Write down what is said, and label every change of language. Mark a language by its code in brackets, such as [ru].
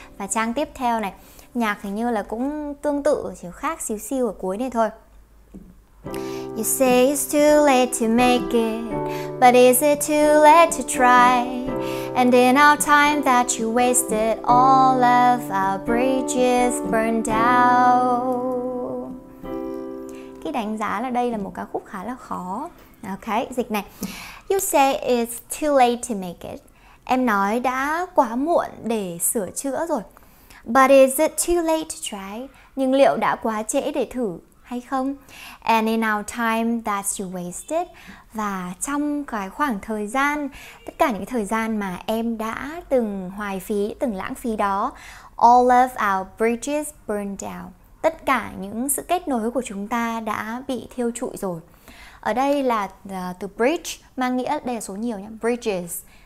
[vi] Và trang tiếp theo này, nhạc hình như là cũng tương tự, chỉ khác xíu xiu ở cuối này thôi. [en] You say it's too late to make it, but is it too late to try? And in our time that you wasted, all of our bridges burned out. [vi] Cái đánh giá là đây là một ca khúc khá là khó. Ok, dịch này. [en] You say it's too late to make it. [vi] Em nói đã quá muộn để sửa chữa rồi. [en] But is it too late to try? [vi] Nhưng liệu đã quá trễ để thử hay không? [en] And in our time that you wasted. [vi] Và trong cái khoảng thời gian, tất cả những cái thời gian mà em đã từng hoài phí, từng lãng phí đó, [en] all of our bridges burned down. [vi] Tất cả những sự kết nối của chúng ta đã bị thiêu trụi rồi. Ở đây là từ bridge mang nghĩa, đây là số nhiều nhé, bridges.